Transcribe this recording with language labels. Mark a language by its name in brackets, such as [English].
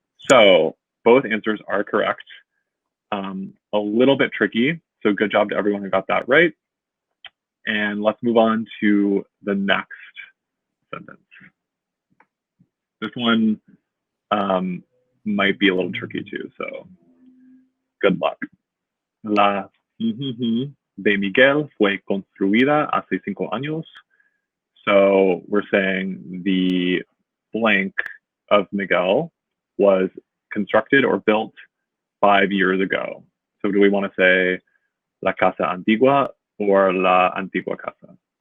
[English] So both answers are correct. A little bit tricky, so good job to everyone who got that right. And let's move on to the next sentence. This one might be a little tricky too, so good luck. [Spanish] La de Miguel fue construida hace 5 años. [English] So we're saying the blank of Miguel was constructed or built 5 years ago. So do we want to say [Spanish] la casa antigua [English] or [Spanish] la antigua casa?